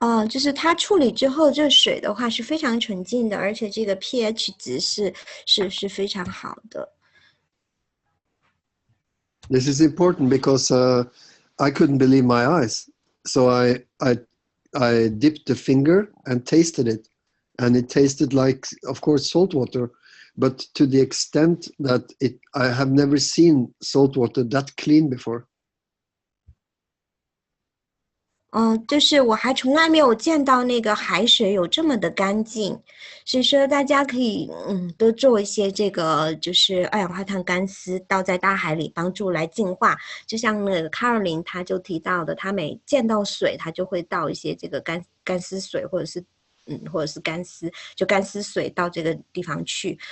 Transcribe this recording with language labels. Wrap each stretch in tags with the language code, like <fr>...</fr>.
<zh>就是它处理之后，这水的话是非常纯净的，而且这个 pH 值是非常好的。</zh> <en>This is important because I couldn't believe my eyes, so I dipped the finger and tasted it, and it tasted like, of course, salt water, but to the extent that I have never seen salt water that clean before.</en> <zh>就是我还从来没有见到那个海水有这么的干净，所以说大家可以多做一些这个就是二氧化碳干丝倒在大海里，帮助来净化。就像那个 Caroline 她就提到的，她每见到水，她就会倒一些这个干丝水，或者是干丝，就干丝水到这个地方去。</zh>